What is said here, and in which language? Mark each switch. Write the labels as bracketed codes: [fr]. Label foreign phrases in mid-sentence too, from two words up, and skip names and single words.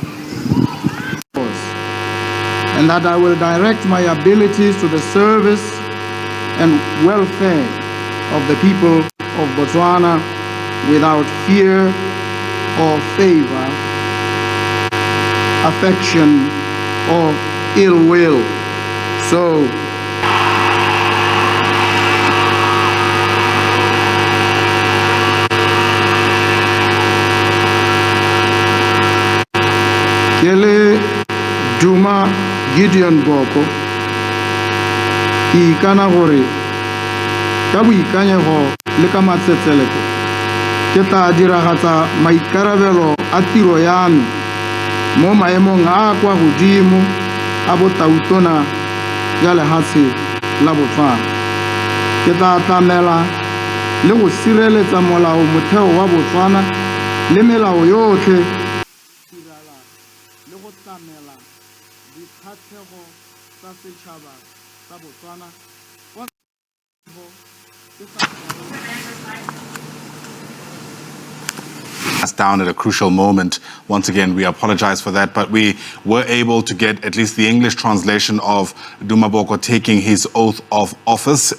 [en] and that I will direct my abilities to the service and welfare of the people of Botswana without fear or favor, affection or ill will. [tn] So Kele Duma Gideon Boko ikana gore ka boikanyego le ka matsetseleko ke tla diragatsa maikarabelo a tiro ya me mo maemong a kwa godimo a botautona ya lehatshe la Botswana. Ke tla tlamela le go sireletsa molao motheo wa Botswana le melao yotlhe le go tlamela dikgatlhego tsa setšhaba sa Botswana. [en] Us down at a crucial moment. Once again, we apologize for that, but we were able to get at least the English translation of Duma Boko taking his oath of office.